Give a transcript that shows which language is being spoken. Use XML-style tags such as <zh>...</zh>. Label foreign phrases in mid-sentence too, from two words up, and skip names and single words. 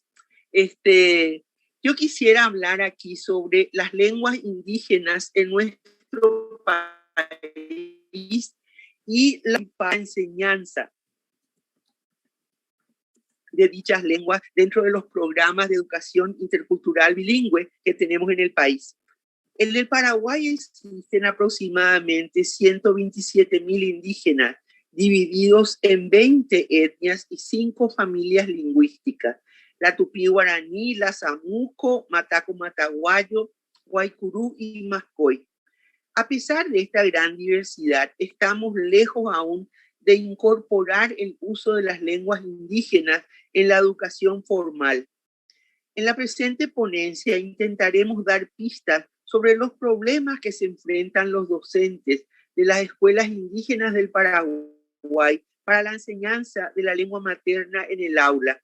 <es>Yo quisiera hablar aquí sobre las lenguas indígenas en nuestro país y la enseñanza de dichas lenguas dentro de los programas de educación intercultural bilingüe que tenemos en el país. En el Paraguay existen aproximadamente 127.000 indígenas divididos en 20 etnias y 5 familias lingüísticas: la tupí-guaraní, la samuco, mataco-mataguayo, guaycurú y mascoy. A pesar de esta gran diversidad, estamos lejos aún de incorporar el uso de las lenguas indígenas en la educación formal. En la presente ponencia intentaremos dar pistas sobre los problemas que se enfrentan los docentes de las escuelas indígenas del Paraguay para la enseñanza de la lengua materna en el aula.</es>